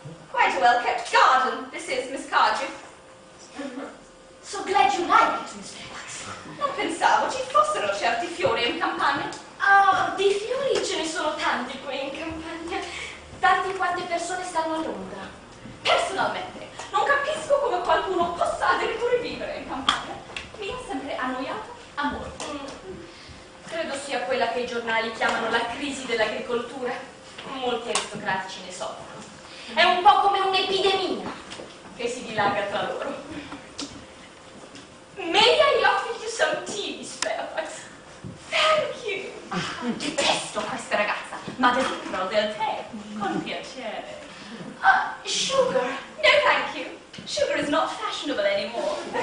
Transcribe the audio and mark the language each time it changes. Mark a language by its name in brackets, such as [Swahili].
[English] Quite a well-kept garden, this is, Miss Cardew. So glad you like it, Miss Fairfax. [Italian] Non pensavo ci fossero certi fiori in campagna. Oh, di fiori ce ne sono tanti qui in campagna. Tanti quante persone stanno a Londra. Personalmente, non capisco come qualcuno possa addirittura vivere in campagna. Mi ha sempre annoiato a molto. Credo sia quella che i giornali chiamano la crisi dell'agricoltura. Molti aristocratici ne soffrono. È un po' come un'epidemia che si dilaga tra loro. [English] May I offer you some tea, Miss Fairfax? Thank you. [Italian] Detesto questa ragazza, ma dentro del tè, con piacere. [English] Sugar? No, thank you. Sugar is not fashionable anymore.